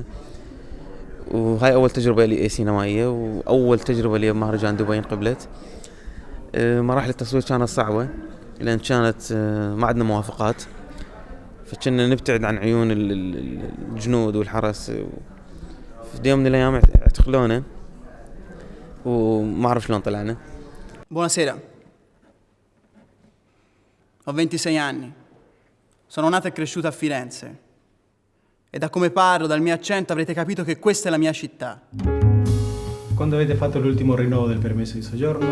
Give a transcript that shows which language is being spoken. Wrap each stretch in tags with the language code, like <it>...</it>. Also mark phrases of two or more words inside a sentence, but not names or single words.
<ar>وهاي أول تجربة لي سينمائية، وأول تجربة لي بمهرجان دبي انقبلت. مراحل التصوير كانت صعبة لأن كانت ما عندنا موافقات، فكنا نبتعد عن عيون الجنود والحرس. في يوم من الأيام اعتقلونا وما أعرف شلون طلعنا.</ar> <it>Buonasera, ho 26 anni, sono nato e cresciuto a Firenze e da come parlo, dal mio accento avrete capito che questa è la mia città. Quando avete fatto l'ultimo rinnovo del permesso di soggiorno?</it>